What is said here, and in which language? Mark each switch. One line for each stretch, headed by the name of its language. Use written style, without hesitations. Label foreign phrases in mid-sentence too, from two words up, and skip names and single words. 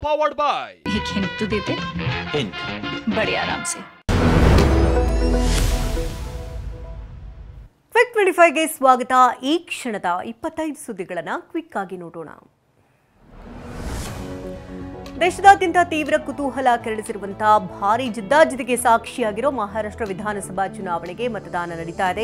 English: powered by
Hindi: एक हिंट तो देते बड़े आराम से
Kannada: ಕ್ವಿಕ್ 25ಗೆ ಸ್ವಾಗತ. ಈ ಕ್ಷಣದ 25 ಸುದ್ದಿಗಳನ್ನು ಕ್ವಿಕ್ ಆಗಿ ನೋಡೋಣ. ದೇಶದಾದ್ಯಂತ ತೀವ್ರ ಕುತೂಹಲ ಕೆರಳಿಸಿರುವಂತಹ ಭಾರೀ ಜಿದ್ದಾಜಿದ್ದಿಗೆ ಸಾಕ್ಷಿಯಾಗಿರೋ ಮಹಾರಾಷ್ಟ್ರ ವಿಧಾನಸಭಾ ಚುನಾವಣೆಗೆ ಮತದಾನ ನಡೀತಾ ಇದೆ.